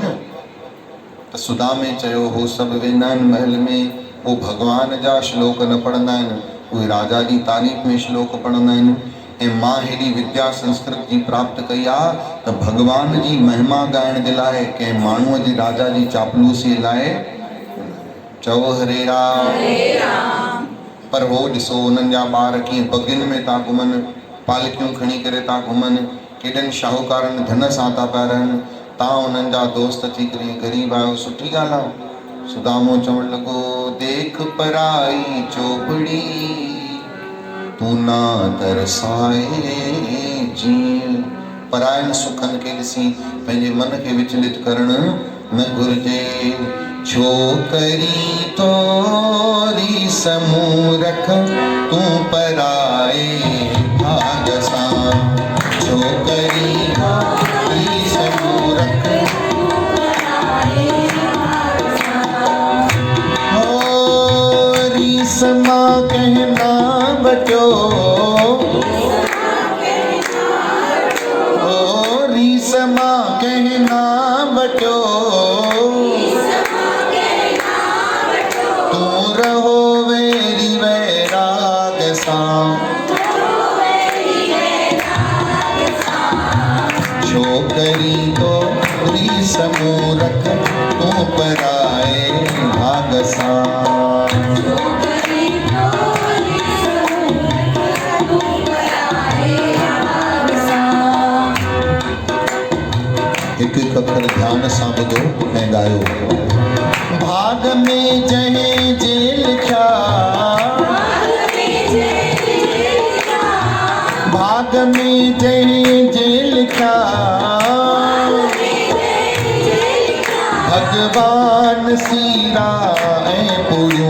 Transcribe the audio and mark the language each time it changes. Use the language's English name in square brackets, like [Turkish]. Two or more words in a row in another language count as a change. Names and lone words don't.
[Sindhi] त सुदामे चयो हो सभु वेंदा आहिनि महल में, वो भगवान जा श्लोक न पढ़ंदा आहिनि, उहे राजा जी तारीफ़ में श्लोक पढ़ंदा आहिनि। ऐं मां हेॾी विद्या संस्कृत जी प्राप्त कई आहे त भगवान जी महिमा ॻाइण जे लाइ कंहिं माण्हूअ जी राजा जी चापलूसीअ लाइ। चओ हरे राम। पर हो ॾिसो उन्हनि जा ॿार कीअं बगियुनि में था घुमनि, पालकियूं खणी करे था घुमनि, केॾनि शाहूकारनि धन सां था पिया रहनि, तव्हां उन्हनि जा दोस्त थी करे ग़रीब आहियो, सुठी ॻाल्हि आहे। सुदामो चवण लॻो, देख पराई चोपड़ी तू ना तरसाए जीअं। परायनि सुखनि खे ॾिसी पंहिंजे मन खे विचलित करणु न घुरिजे। छोकरी तोरी समूरख तू पराए भाग सां। छोकरी तोरी समूरख हो रीस मां कहना बचो, ओ रीस मां कहना बचो, तू रहो वेरी वैराग सां। छोकरी तो रीस मूरख तू पराए भाग सां। हिकु हिकु अखर ध्यान सां ॿुधो ऐं ॻायो। भाग में जंहिं जे लिखिया, भाग में जंहिं जे लिखिया, भगवान सीरा ऐं पूरियूं।